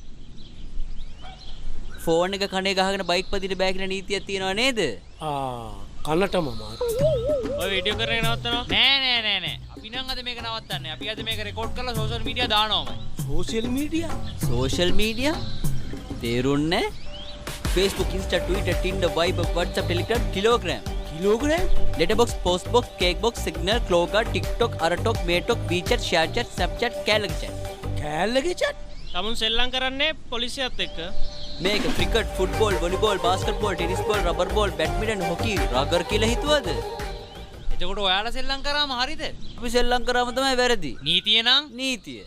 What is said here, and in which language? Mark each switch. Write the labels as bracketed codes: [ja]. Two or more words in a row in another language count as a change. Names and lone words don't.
[si] ෆෝන් එක කනේ ගහගෙන බයික් පදින්න බෑ කියන නීතියක් තියෙනව නේද? කනටම මාට්ටු. ඔය වීඩියෝ කරගෙන නවත්තනවා. නෑ. අපි නම් අද මේක නවත්තන්නේ. අපි අද මේක රෙකෝඩ් කරලා සෝෂල් මීඩියා දානවාමයි. සෝෂල් මීඩියා? තේරුන්නේ? Facebook, Insta, Twitter, Tinder, Viber, WhatsApp, Telegram, Kilogram. Letterbox, Postbox, Cakebox, Signal, Cloga, TikTok, Aratok, Maytok, WeChat, ShareChat, Snapchat, කෑල්ලගේ chat. තමුන් සෙල්ලම් කරන්නේ පොලිසියත් එක්ක. මේක ක්‍රිකට්, ෆුට්බෝල්, වොලිබෝල්, බාස්කට්බෝල්, ටෙනිස් බෝල්, රබර් බෝල්, බැඩ්මින්ටන්, හොකි, රගර් කියලා හිතුවද? එතකොට ඔයාලා සෙල්ලම් කරාම හරිද? අපි සෙල්ලම් කරාම තමයි වැරදි. නීතිය නම් නීතිය.